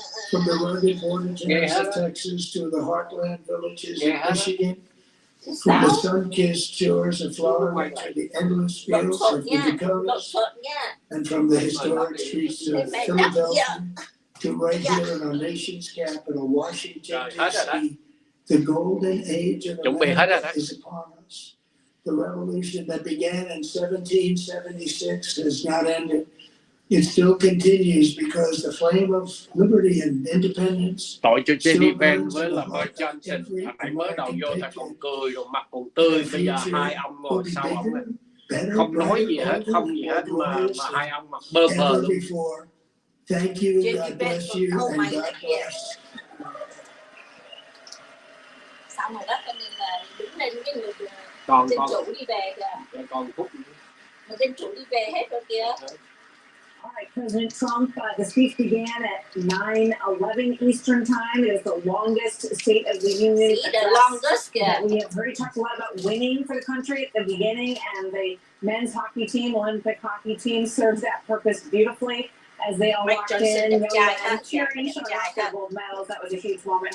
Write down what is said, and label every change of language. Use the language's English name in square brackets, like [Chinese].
[English] From the rugged border towns of Texas to the heartland villages of Michigan, from the sun-kissed shores of Florida to the endless fields of the Dakotas, and from the historic streets of Philadelphia to right here in our nation's capital, Washington, D.C., the golden age of America is upon us. The revolution that began in 1776 has not ended. It still continues because the flame of liberty and independence. [Vietnamese] Tội cho Jenny Van với là vợ Johnson, hãy mới đầu vô ta còn cười rồi mặt còn tươi, bây giờ hai ông ngồi sau ông này không nói gì hết, không gì hết mà hai ông mặt bơ phờ luôn. [English] Thank you, God bless you, and God bless. [Vietnamese] Xong rồi đó, cho nên là đứng lên cái người Dân chủ đi về kìa. Còn phút. Mà dân chủ đi về hết rồi kìa. [English] All right, President Trump, the speech began at 9:11 Eastern Time. It is the longest State of the Union address. The longest, yeah. We have already talked a lot about winning for the country at the beginning, and the men's hockey team, Olympic hockey team, serves that purpose beautifully as they all walked in, and cheering, showing off their gold medals. That was a huge moment.